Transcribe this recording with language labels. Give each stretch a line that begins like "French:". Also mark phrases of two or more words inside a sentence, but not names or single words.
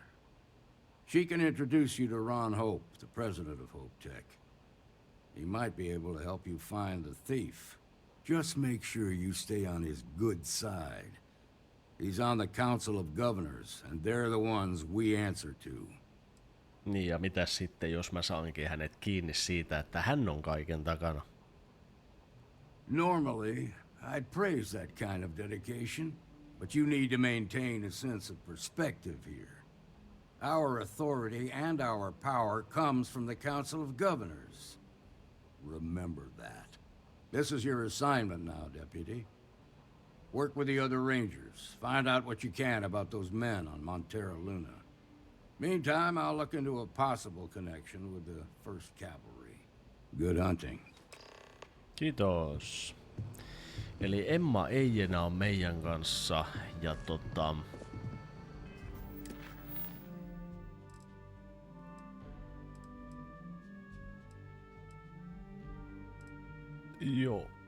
English: She can introduce you to Ron Hope, the president of Hope Tech. He might be able to help you find the thief. Just make sure you stay on his good side. He's on the Council of Governors, and they're the ones we answer to.
Finnish: Niin, ja mitäs sitten, jos mä saankin hänet kiinni siitä, että hän on kaiken takana?
English: Normally, I'd praise that kind of dedication, but you need to maintain a sense of perspective here. Our authority and our power comes from the Council of Governors. Remember that. This is your assignment now, Deputy. Work with the other Rangers. Find out what you can about those men on Montero Luna. Meantime, I'll look into a possible connection with the 1st Cavalry. Good hunting.
Finnish: Kiitos. Eli Emma ei enää ole meidän kanssa ja joo.